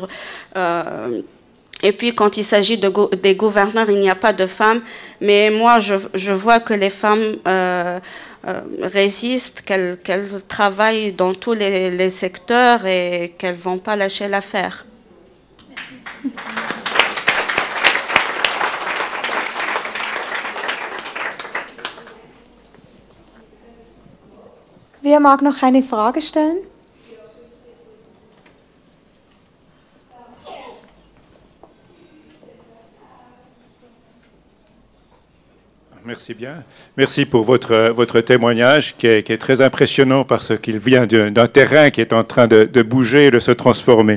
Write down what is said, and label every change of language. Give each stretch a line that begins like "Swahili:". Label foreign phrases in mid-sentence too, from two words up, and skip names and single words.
French: Et puis, quand il s'agit des gouverneurs, il n'y a pas de femmes. Mais moi, je vois que les femmes résistent, qu'elles travaillent dans tous les secteurs et qu'elles ne vont pas lâcher l'affaire.
German: Wer mag noch eine Frage stellen?
French: Merci bien. Merci pour votre témoignage qui est très impressionnant parce qu'il vient d'un terrain qui est en train de bouger et de se transformer.